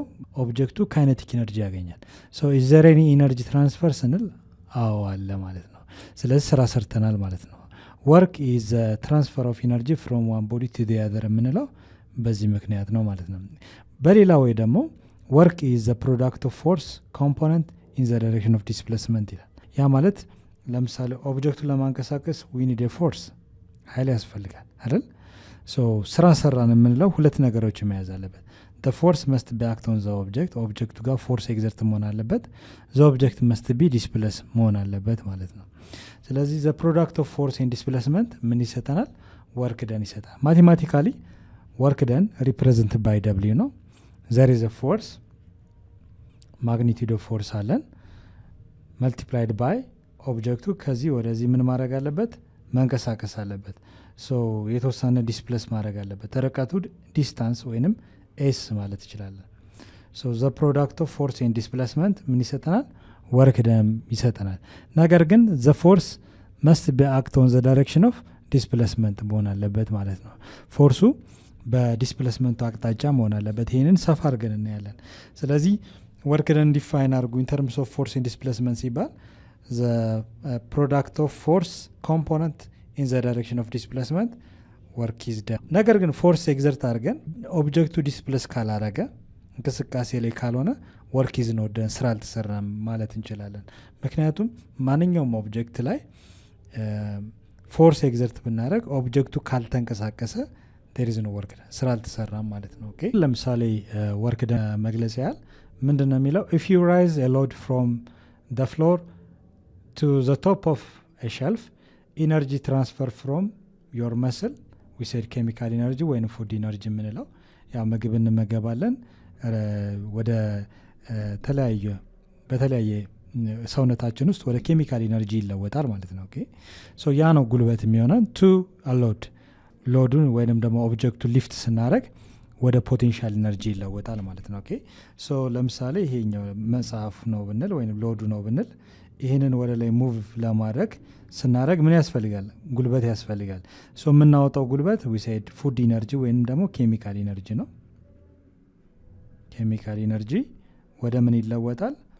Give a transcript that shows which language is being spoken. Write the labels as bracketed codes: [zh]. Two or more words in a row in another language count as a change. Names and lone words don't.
[en] ኦብጀክቱ kinetic energy ያገኛል። so is there any energy transfer [am] ስንል አዎ አለ ማለት ነው። ስለዚህ ስራ ሰርተናል ማለት ነው። [en] work is the transfer of energy from one body to the other [am] የምንለው በዚህ ምክንያት ነው ማለት ነው። በሌላ ወይ ደግሞ [en] work is the product of force component in the direction of displacement [am] ይላል። ያ ማለት ለምሳሌ ኦብጀክቱን ለማንቀሳቀስ [en] we need a force [am] ኃይል ያስፈልጋል አይደል? [en] ሶ [am] ስራ ሰራን የምንለው ሁለት ነገሮች መያዝ አለበት። [en] the force must be act on the object [am] ኦብጀክቱ ጋር [en] force exert [am] መሆን አለበት። [en] the object must be displaced [am] መሆን አለበት ማለት ነው። ስለዚህ [en] the product of force and displacement [am] ምን ይሰጠናል? [en] work done ይሰጣል። ማቴማቲካሊ work done represented by w ነው። there is a force magnitude of force አለን multiplied by [am] ኦብጀክቱ ከዚህ ወደዚህ ምን ማድረግ አለበት? መንቀሳቀስ አለበት። ሶ የተወሰነ ዲስፕሌስ ማድረግ አለበት። ርቀቱ ዲስታንስ ወይንም ኤስ ማለት ይችላል። [en] so the product of force and displacement [am] ምን ይሰጠናል? [en] work done [am] ይሰጠናል። ነገር ግን [en] the force must be act on the direction of displacement [am] መሆን አለበት ማለት ነው። ፎርሱ በዲስፕሌስመንቱ አቅጣጫ መሆን አለበት። ይህንን ሰፋ አድርገን እናያለን። ስለዚህ [en] work done define አድርጉ in terms of force and displacement ሲባል the product of force component in the direction of displacement work is done። [am] ነገር ግን [en] force exert [am] አድርገን ኦብጀክቱ ዲስፕሌስ ካላረገ እንቅስቃሴ ላይ ካልሆነ [en] work is not done [am] ስራ አልተሰራም ማለት እንችላለን። ምክንያቱም ማንኛውም ኦብጀክት ላይ [en] force exert [am] ብናደረግ ኦብጀክቱ ካልተንቀሳቀሰ [en] there is no work done [am] ስራ አልተሰራም ማለት ነው። ኦኬ ለምሳሌ [en] work done [am] መግለጽ ያህል ምንድነው የሚለው? [en] if you raise a load from the floor to the top of a shelf energy transfer from your muscle we said chemical energy when food energy [am] የምንለው ያ ምግብ እንመገባለን ወደ በተለያየ ሰውነታችን ውስጥ ወደ [en] chemical energy [am] ይለወጣል ማለት ነው። [en] okay so [am] ያ ነው ጉልበት የሚሆነው [en] to a load [am] ሎዱን ወይንም ደግሞ ኦብጀክቱ ሊፍት ስናደርግ ወደ [en] potential energy [am] ይለወጣል ማለት ነው። [en] okay so [am] ለምሳሌ ይሄኛው መጽሐፍ ነው ብንል ወይንም ሎዱ ነው ብንል ይህንን ወደ ላይ ሙቭ ለማድረግ ስናደረግ ምን ያስፈልጋል? ጉልበት ያስፈልጋል። ሶ የምናወጣው ጉልበት ዊሳይድ [en] food energy [am] ወይም ደግሞ [en] chemical energy [am] ነው። [en] chemical energy [am] ወደ ምን ይለወጣል?